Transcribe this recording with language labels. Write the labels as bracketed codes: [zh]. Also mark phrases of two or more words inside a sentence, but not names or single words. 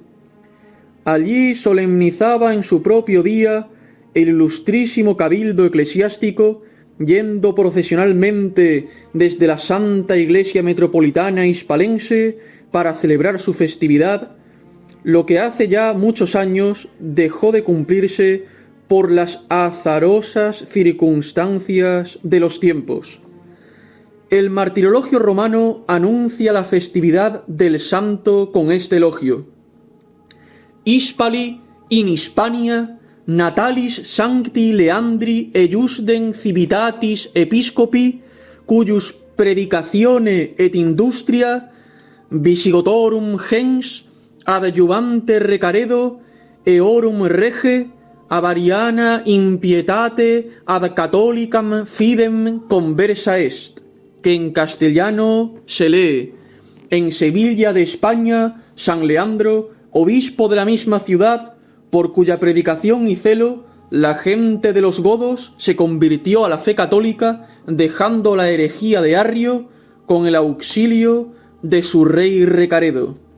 [es] Allí solemnizaba en su propio día el ilustrísimo cabildo eclesiástico, yendo procesionalmente desde la Santa Iglesia Metropolitana Hispalense para celebrar su festividad, lo que hace ya muchos años dejó de cumplirse por las azarosas circunstancias de los tiempos. El martirologio romano anuncia la festividad del santo con este elogio: [la] Hispali in Hispania natalis sancti Leandri eiusdem civitatis episcopi, cuyus predicatione et industria visigotorum gens adjuvante recaredo eorum rege avariana impietate ad catholicam fidem conversa est, [es] que en castellano se lee: en Sevilla de España, San Leandro, obispo de la misma ciudad, por cuya predicación y celo la gente de los godos se convirtió a la fe católica, dejando la herejía de Arrio con el auxilio de su rey Recaredo.